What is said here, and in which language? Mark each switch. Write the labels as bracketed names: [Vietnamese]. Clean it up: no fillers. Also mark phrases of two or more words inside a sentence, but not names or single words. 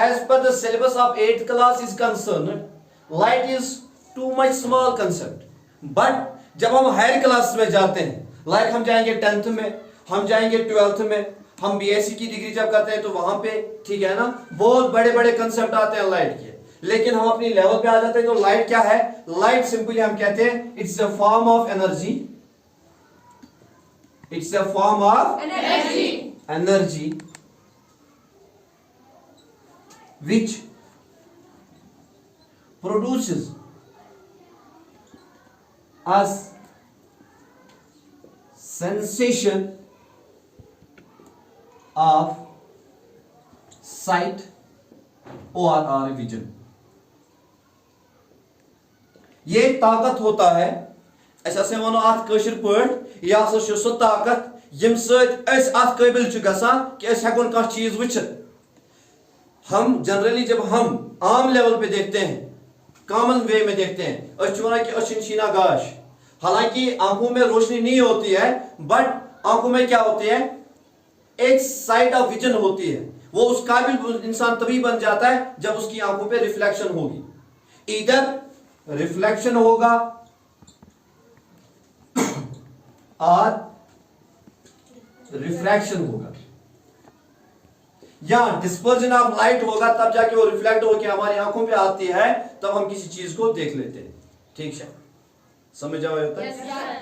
[English] as per the syllabus of 8th class is concern, light is too much small concept, but [Hindi] जब हम [English] higher class [Hindi] में जाते हैं, लाइक हम जाएंगे 10th में, हम जाएंगे 12th में, हम बीएससी की डिग्री जब करते हैं तो वहां पे, ठीक है ना, बहुत बड़े बड़े कंसेप्ट आते हैं लाइट के। लेकिन हम अपनी लेवल पे आ जाते हैं तो लाइट क्या है, लाइट सिंपली हम कहते हैं [English] it's a form of energy, it's a form of energy which produces as sensation of sight or vision। [Kashmiri] ये ताकत होता है, ऐसा वनो अत कशिर पठ, यह सो ताकत यम सत अत काबिल गसान कि हेकोन कह चीज वुचित। [Hindi] हम जनरली जब हम आम लेवल पे देखते हैं, [English] common way [Hindi] में देखते हैं, [Kashmiri] वना कि शीना गाश, [Hindi] हालांकि आंखों में रोशनी नहीं होती है, बट आंखों में क्या होती है, एक [English] side of vision [Hindi] होती है। वो उस काबिल इंसान तभी बन जाता है जब उसकी आंखों पे रिफ्लेक्शन होगी, इधर रिफ्लेक्शन होगा और रिफ्रैक्शन होगा, या [English] dispersion of light [Hindi] होगा, तब जाके वो रिफ्लेक्ट होकर हमारी आंखों पे आती है, तब हम किसी चीज को देख लेते हैं, ठीक है, समझ जाओ होता है।